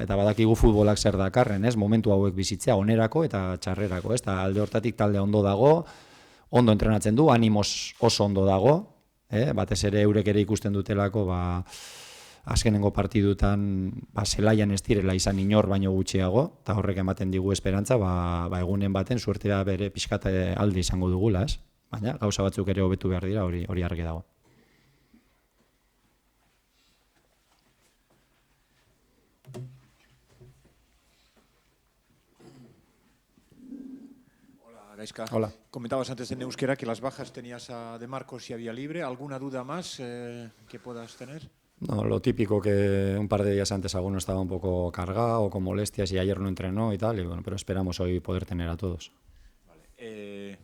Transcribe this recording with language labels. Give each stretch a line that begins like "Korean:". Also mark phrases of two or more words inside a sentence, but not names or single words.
Basque: badakigu futbolak zer dakarren, ez, momentu hauek bizitzea onerako eta txarrerako, ez, eta alde hortatik talde ondo dago, ondo entrenatzen du, animoz oso ondo dago, batez ere eurek ere ikusten dutelako, azkenengo partidutan zelaian ez direla izan inor baino gutxiago, eta horrek ematen digu esperantza, egunen baten suertea bere pixkat alde izango dugula, ez? Baina gauza batzuk ere hobetu behar dira, hori argi dago. Gaizka.
Spanish: Hola. Comentabas antes en euskera que las bajas tenías a De Marcos y a Villalibre. ¿Alguna duda más que puedas tener? No, lo típico que un par de días antes alguno estaba un poco cargado o con molestias y ayer no entrenó y tal, pero esperamos hoy poder tener a todos. Vale.